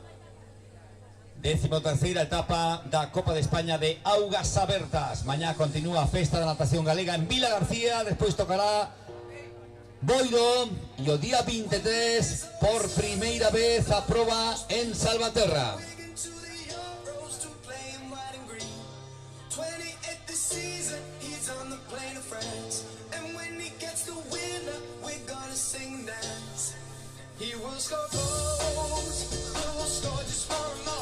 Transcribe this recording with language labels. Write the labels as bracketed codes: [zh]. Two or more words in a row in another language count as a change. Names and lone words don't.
[gl] 13ª etapa da Copa de España de Augas Abertas. Mañá continúa a festa da natación galega en Vila García, despois tocará Boiro e o día 23 por primeira vez a proba en Salvaterra. [en] 28th this season, he's on the plane to France. And when he gets the winner, we're gonna sing and dance. He will score goals, we will score just more and more.